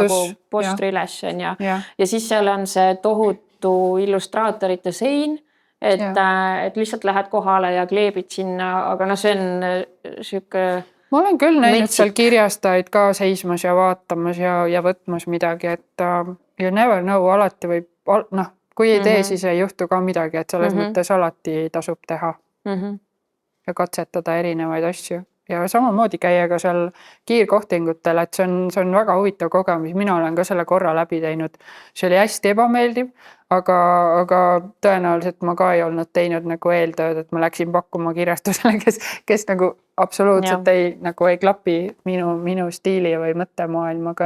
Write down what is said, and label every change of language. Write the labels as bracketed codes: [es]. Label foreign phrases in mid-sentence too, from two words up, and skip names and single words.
[et] nagu postri üles on ja siis seal on see tohutu illustraatorite sein, et lihtsalt lähed kohale ja kleebid sinna, aga see on siuke. Ma olen küll näinud seal kirjastajaid ka seismas ja vaatamas ja võtmas midagi, et [en] you never know, [et] alati võib, kui ei tee, siis ei juhtu ka midagi, et selles mõttes alati tasub teha ja katsetada erinevaid asju. Ja samamoodi käia ka seal kiirkohtingutel, et see on väga huvitav kogemus. Mina olen ka selle korra läbi teinud. See oli hästi ebameeldiv, aga tõenäoliselt ma ka ei olnud teinud nagu eeltööd, et ma läksin pakkuma kirjastusele, kes nagu absoluutselt ei klapi minu stiili või mõttemaailmaga.